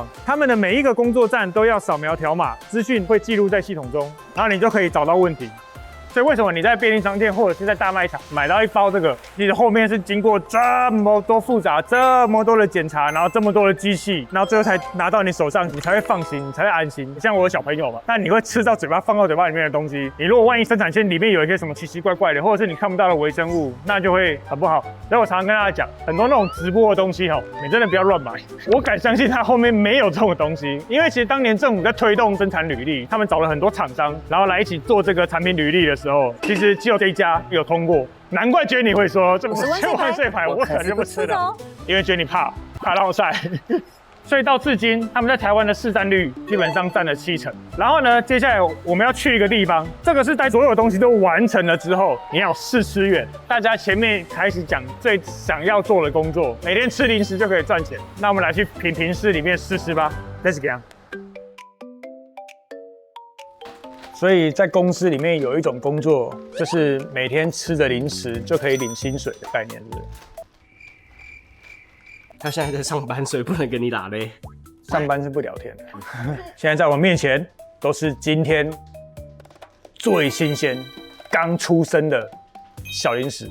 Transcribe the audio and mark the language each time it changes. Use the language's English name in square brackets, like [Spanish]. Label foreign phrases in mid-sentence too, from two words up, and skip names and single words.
[Chinese] 他們的每一個工作站都要掃描條碼，資訊會記錄在系統中，然後你就可以找到問題。所以為什麼你在便利商店或者是在大賣場買到一包這個，你的後面是經過這麼多複雜、這麼多的檢查，然後這麼多的機器，然後最後才拿到你手上，你才會放心，你才會安心。像我有小朋友嘛，那你會吃到嘴巴、放到嘴巴裡面的東西，你如果萬一生產線裡面有一些什麼奇奇怪怪的，或者是你看不到的微生物，那就會很不好。所以我常常跟大家講，很多那種直播的東西你真的不要亂買。我敢相信它後面沒有這種東西，因為其實當年政府在推動生產履歷，他們找了很多廠商，然後來一起做這個產品履歷的時候，其實只有這一家有通過，難怪Jenny會說這不是萬歲牌，我可是不吃的，因為Jenny怕落賽。所以到至今，他們在台灣的市占率基本上占了70%。然後呢，接下來我們要去一個地方，這個是在所有東西都完成了之後，你要試吃員。大家前面開始講最想要做的工作，每天吃零食就可以賺錢。那我們來去品評室裡面試吃吧 ， [English] Let's go。 [Chinese] 所以在公司裡面有一種工作，就是每天吃的零食就可以領薪水的概念，是不是？他現在在上班，所以不能跟你打嘞。上班是不聊天的。現在在我面前都是今天最新鮮、剛出生的小零食。